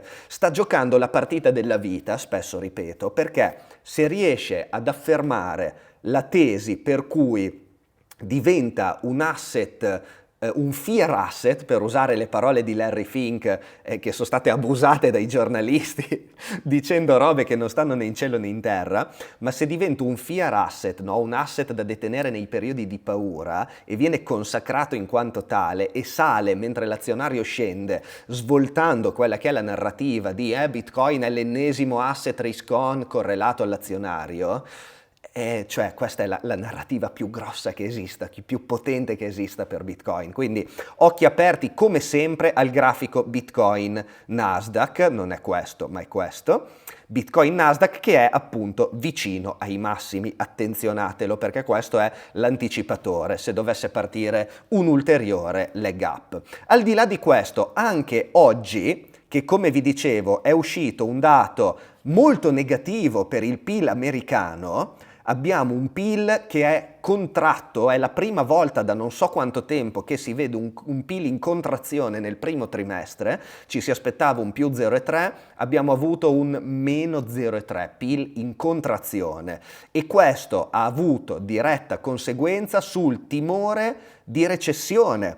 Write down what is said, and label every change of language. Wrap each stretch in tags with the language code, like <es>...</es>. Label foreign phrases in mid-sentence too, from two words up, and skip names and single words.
<it>Sta giocando la partita della vita, spesso ripeto, perché se riesce ad affermare la tesi per cui diventa un asset, un</it> <en>fear asset,</en> <it>per usare le parole di Larry Fink, che sono state abusate dai giornalisti dicendo robe che non stanno né in cielo né in terra, ma se diventa un</it> <en>fear asset,</en> <it>no? Un asset da detenere nei periodi di paura e viene consacrato in quanto tale e sale mentre l'azionario scende, svoltando quella che è la narrativa di Bitcoin è l'ennesimo</it> <en>asset risk on</en> <it>correlato all'azionario, Cioè questa è la narrativa più grossa che esista, più potente che esista per Bitcoin. Quindi occhi aperti come sempre al grafico Bitcoin Nasdaq, non è questo ma è questo, Bitcoin Nasdaq che è appunto vicino ai massimi, attenzionatelo perché questo è l'anticipatore se dovesse partire un ulteriore</it> <en>leg up.</en> <it>Al di là di questo, anche oggi, che come vi dicevo è uscito un dato molto negativo per il PIL americano, abbiamo un PIL che è contratto, è la prima volta da non so quanto tempo che si vede un PIL in contrazione nel primo trimestre, ci si aspettava un più 0,3, abbiamo avuto un meno 0,3, PIL in contrazione e questo ha avuto diretta conseguenza sul timore di recessione.</it>